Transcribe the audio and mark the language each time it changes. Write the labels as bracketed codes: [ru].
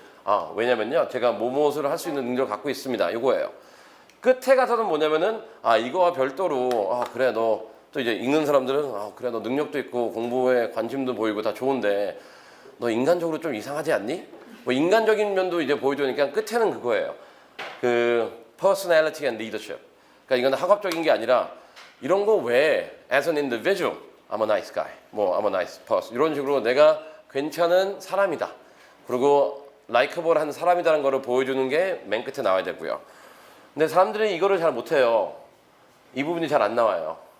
[ko] 아, 왜냐면요. 제가 무엇을 할 수 있는 능력을 갖고 있습니다. 이거예요. 끝에 가서는 뭐냐면은 이거와 별도로 그래 너 또 이제 읽는 사람들은 그래 너 능력도 있고 공부에 관심도 보이고 다 좋은데 너 인간적으로 좀 이상하지 않니? 뭐 인간적인 면도 이제 보여주니까 끝에는 그거예요. [en] 그 personality and leadership. [ko] 그러니까 이건 학업적인 게 아니라 이런 거 왜 [en] as an individual I'm a nice guy. 뭐 I'm a nice person. [ko] 이런 식으로 내가 괜찮은 사람이다. 그리고 라이커블한 사람이라는 거를 보여주는 게 맨 끝에 나와야 되고요. 근데 사람들이 이거를 잘 못해요. 이 부분이 잘 안 나와요.